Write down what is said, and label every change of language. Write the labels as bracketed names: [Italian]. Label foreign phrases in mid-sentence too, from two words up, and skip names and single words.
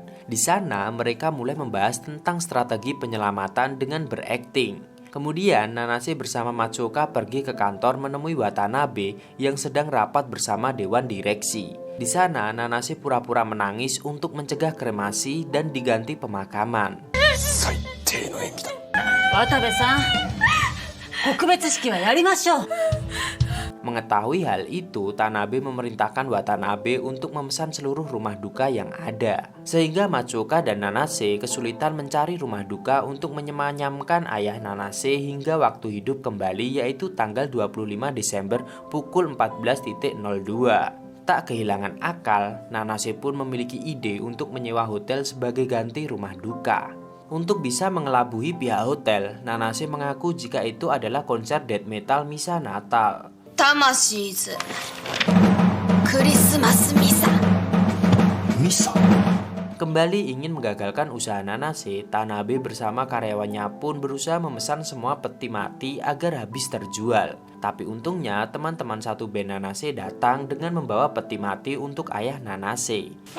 [Indonesian] Di sana, mereka mulai membahas tentang strategi penyelamatan dengan berakting. Kemudian Nanase bersama Matsuoka pergi ke kantor menemui Watanabe yang sedang rapat bersama dewan direksi. Di sana Nanase pura-pura menangis untuk mencegah kremasi dan diganti pemakaman. [Japanese] Watanabe-san, 告別式はやりましょう。 [Indonesian] Mengetahui hal itu, Tanabe memerintahkan Watanabe untuk memesan seluruh rumah duka yang ada. Sehingga Matsuoka dan Nanase kesulitan mencari rumah duka untuk menyemanyamkan ayah Nanase hingga waktu hidup kembali yaitu tanggal 25 Desember pukul 14.02. Tak kehilangan akal, Nanase pun memiliki ide untuk menyewa hotel sebagai ganti rumah duka. Untuk bisa mengelabui pihak hotel, Nanase mengaku jika itu adalah konser [English] death metal [Indonesian] misa Natal. [Japanese] 魂ズクリスマスミサ。 [Indonesian] Misa? Kembali ingin menggagalkan usaha Nanase, Tanabe bersama karyawannya pun berusaha memesan semua peti mati agar habis terjual. Tapi untungnya teman-teman satu band Nanase datang dengan membawa peti mati untuk ayah Nanase.